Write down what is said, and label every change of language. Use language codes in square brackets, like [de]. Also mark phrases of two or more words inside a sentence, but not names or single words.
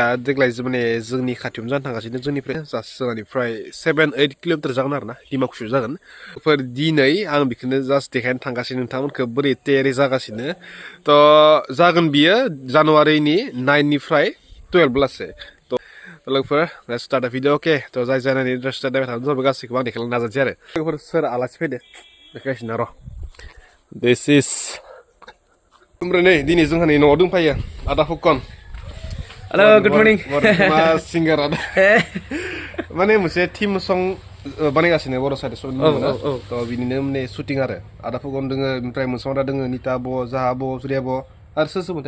[brx] देग्लाय माने जोंनि खाथियावनो जानो थांगासिनो जोंनिफ्राय जास्ट जोंहानिफ्राय 7-8 किल'मिटार जागोन आरो ना डिमाकुसियाव जागोन बेफोर दिनै आं बेखौनो जास्ट देखायनो थांगासिनो नोंथांमोनखौ बोरै तयारि जागासिनो थ' जागोन बियो जानुवारिनि 9निफ्राय 12 लासै लोगोफोर [en] let's start the video [brx] अके थ' जाय जानानै इन्टारेस्टेड जाबाय थानो जाबाय गासैखौबो आं देखायलांनो नाजानोसै आरो लोगोफोर सोर आलासि फैदो देखायगासिनो र' [en] this is [brx] ओमफ्राय नै दिनै जोंहानि न'आव दंफायो आदा फुकन [en] hello good morning [brx] मा सिंगार आदा माने मोनसे थीम सं बानायगासिनो बर' साहित्य सभानि थ' बिनिनो माने शुटिं आरो आदा फुकन दोङो ओमफ्राय मोनसे आदा दोङो निता ब' जाहा ब' सुरिया ब' आरो सोर सोरमोनथाय